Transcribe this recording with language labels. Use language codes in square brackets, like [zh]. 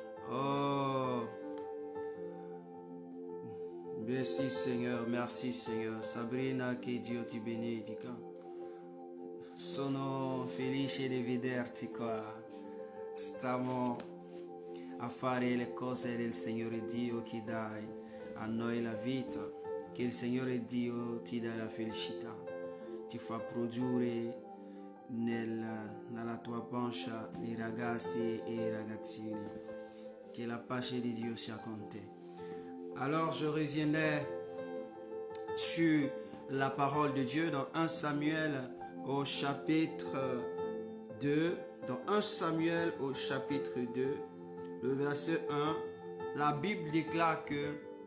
[fr] Oh, merci Seigneur, merci Seigneur. [it] Sabrina, che Dio ti benedica. Sono felice di vederti qua. Stiamo a fare le cose del Signore Dio che dai a noi la vita. Che il Signore Dio ti dà la felicità, ti fa produrre nella tua pancia i ragazzi e i ragazzini. Che la pace di Dio sia con te. [fr] Alors je reviendrai sur la parole de Dieu dans 1 Samuel au chapitre 2, dans 1 Samuel au chapitre 2, le verset 1, la Bible déclare que